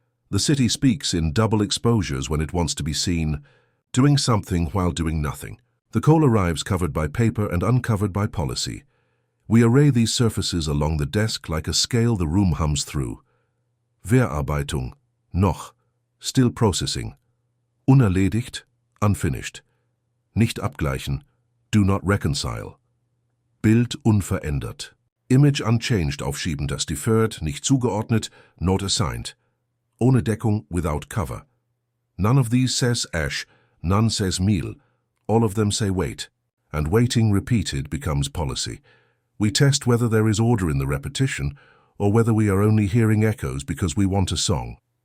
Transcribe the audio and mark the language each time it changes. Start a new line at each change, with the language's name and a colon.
English: The city speaks in double exposures when it wants to be seen, doing something while doing nothing. The coal arrives covered by paper and uncovered by policy. We array these surfaces along the desk like a scale the room hums through.
German: Verarbeitung, noch,
English: still processing.
German: Unerledigt,
English: unfinished.
German: Nicht abgleichen,
English: do not reconcile.
German: Bild unverändert.
English: Image unchanged,
German: aufschiebend, das
English: deferred,
German: nicht zugeordnet,
English: not assigned.
German: Ohne Deckung,
English: without cover. None of these says ash, none says meal. All of them say wait. And waiting repeated becomes policy. We test whether there is order in the repetition or whether we are only hearing echoes because we want a song.